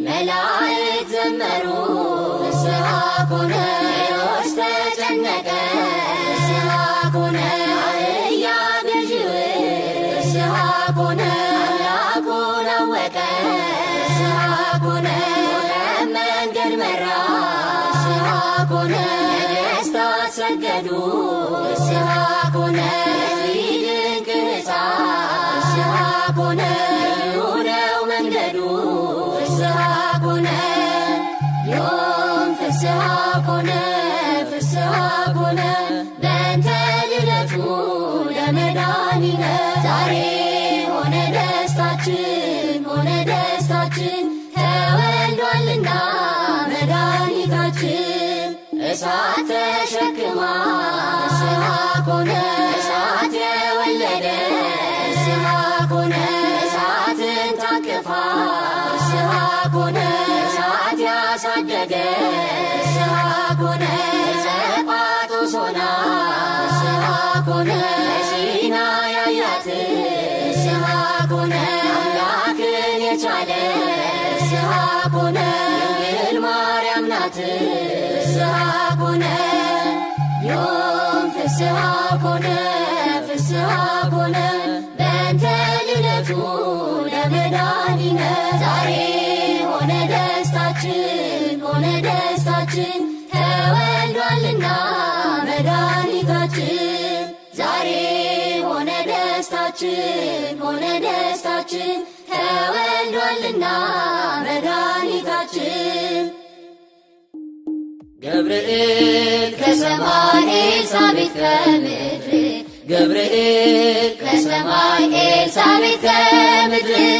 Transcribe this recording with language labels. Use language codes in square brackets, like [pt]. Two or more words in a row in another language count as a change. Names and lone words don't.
[am] መላእክት ዘመሩ [gez] ፍስሐ ኮነ [am] ሄኖስ ተጨነቀ [gez] ፍስሐ ኮነ [am] አህያ ገዢው [gez] ፍስሐ ኮነ [am] አምላኩን አወቀ [gez] ፍስሐ ኮነ [am] መንገድ መራ [gez] ፍስሐ ኮነ [am] ነገሥታት ሰገዱ [gez] ፍስሐ ኮነ [am] ድንቅ ሕፃን [gez] ፍስሐ ኮነ [am] ልዩ ነው መንገዱ [gez] ፍስሐ ኮነ ዮም ፍስሐ ኮነ ፍስሐ ኮነ በእንተ ልደቱ ለመድኃኒነ [am] ዛሬ ሆነ ደስታችን ሆነ ደስታችን ተወልዷልና መድኃኒታችን እሳት ተሸክማ [gez] ፍስሐ ኮነ [am] እሳት የወለደ ፍስሐ ኮነ እሳትን ታቅፋ [gez] ፍስሐ ኮነ [am] እሳት ያሳደገ [gez] ፍስሐ ኮነ [am] ዘጳጦስ ሆና [gez] ፍስሐ ኮነ [am] ሲና ያያት [gez] ፍስሐ ኮነ [am] አምላክን የቻለ [gez] ፍስሐ ኮነ [am] ድንግል ማርያም ናት [gez] ፍስሐ ኮነ ዮም ፍስሐ ኮነ ፍስሐ ኮነ በእንተ ልደቱ ለመድኃኒነ [am] ዛሬ ሆነ ደስታችን ሆነ ደስታችን ተወልዷልና መድኃኒታችን ዛሬ ሆነ ደስታችን ሆነ ደስታችን ተወልዷልና መድኃኒታችን ገብርኤል ከሰማይ ኤልሳቤጥ ከምድር ገብርኤል ከሰማይ ኤልሳቤጥ ከምድር